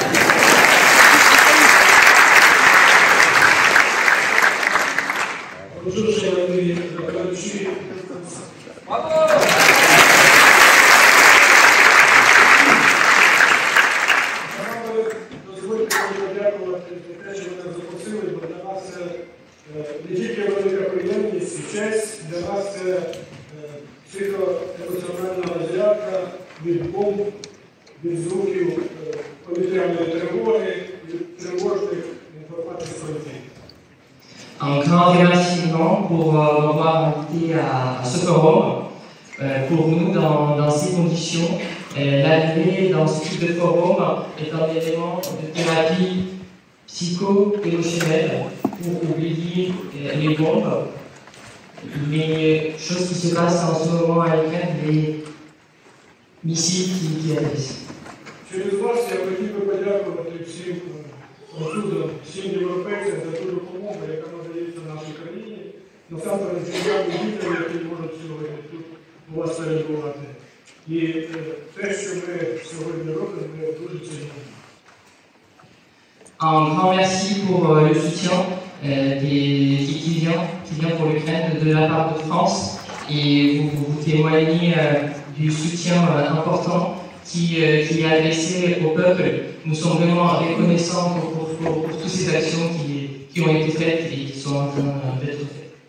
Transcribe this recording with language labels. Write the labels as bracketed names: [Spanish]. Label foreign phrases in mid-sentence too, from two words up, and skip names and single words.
[French] Bonjour chers amis, bravo! [Ukrainian] Дозвольте подякувати за те, що ви нас запросили, бо для нас це не тільки велика приємність і честь, для нас це психоемоціональна розрядка від бомб, від звуків повітряної тривоги, від тривожних інформацій про людей. [French] Un grand remerciement pour m'avoir invité à ce forum. Pour nous, dans ces conditions, l'arrivée dans ce type de forum est un élément de thérapie psycho-émotionnelle pour oublier les bombes, les choses qui se passent en ce moment à l'Ukraine, les missiles qui atterrissent. [Ukrainian] Через вас я хотів би подякувати всім французам, всім європейцям за ту допомогу, яка надається нашій країні. Насамперед, дякую дітям, які можуть сьогодні тут у вас перебувати. І те, що ми сьогодні робимо, ми дуже цінуємо. [French] Un grand merci pour le soutien qui vient pour l'Ukraine de la part de France et vous témoignez du soutien important qui est adressé au peuple. Nous sommes vraiment reconnaissants pour toutes ces actions qui ont été faites et qui sont en train d'être faites.